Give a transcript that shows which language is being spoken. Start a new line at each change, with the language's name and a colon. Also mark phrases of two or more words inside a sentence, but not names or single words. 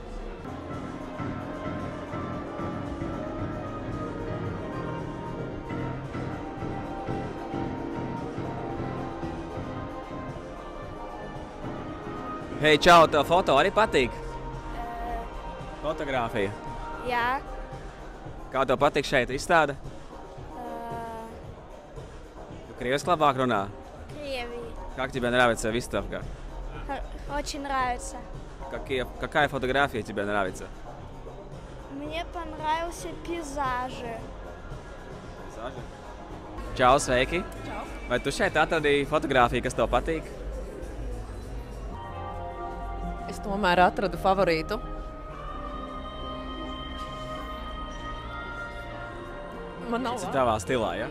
Latvian: Hei, čau, tev foto arī patīk? Fotogrāfija? Jā. Kā tev patīk šeit izstāde? Tu крieviski labāk runā?
Russian: Криевий. Как тебе нравится выставка? Очень нравится. Какая фотография тебе нравится? Мне понравился пейзажи.
Latvian: Peizaži? Čau, sveiki! Čau! Vai tu šeit atradīji fotogrāfiju, kas tev patīk? Es tomēr atradu favorītu. Tas ir tavā stilā, ja?